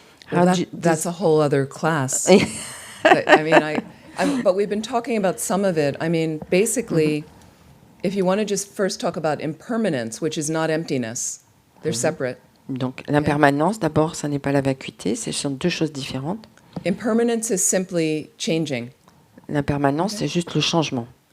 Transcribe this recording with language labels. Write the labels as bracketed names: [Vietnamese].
[English] Well, that's a whole other class. But we've been talking about some of it. I mean, basically, if you want to just first talk about impermanence, which is not emptiness, they're separate. [French] Donc l'impermanence, d'abord, ça n'est pas la vacuité, ce sont deux choses différentes. [English] Impermanence is simply changing. [French] L'impermanence, c'est juste le changement.